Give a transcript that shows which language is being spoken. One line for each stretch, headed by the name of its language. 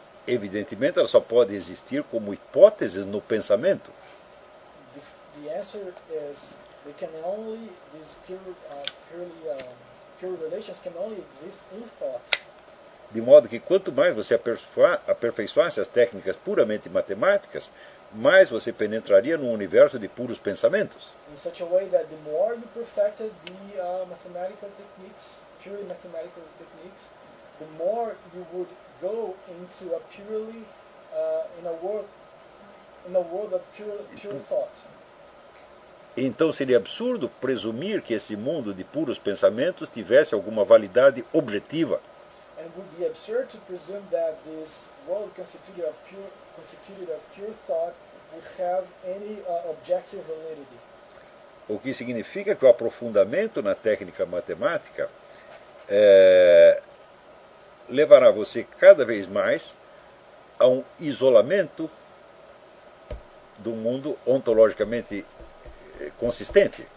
Portuguese: Evidentemente, ela só pode existir como hipóteses no pensamento.
English: The answer is, they can only these pure relations can only exist in thought.
Portuguese: De modo que quanto mais você aperfeiçoasse as técnicas puramente matemáticas, mais você penetraria num universo de puros pensamentos.
English: In such a way that the more you perfected the mathematical techniques, purely mathematical techniques, the more you would go into a purely in a world of pure thought.
Portuguese: Então seria absurdo presumir que esse mundo de puros pensamentos tivesse alguma validade objetiva.
English: And it would be absurd to presume that this world constituted of pure thought would have any objective validity.
Portuguese: O que significa que o aprofundamento na técnica matemática levará você cada vez mais a um isolamento do mundo ontologicamente consistente.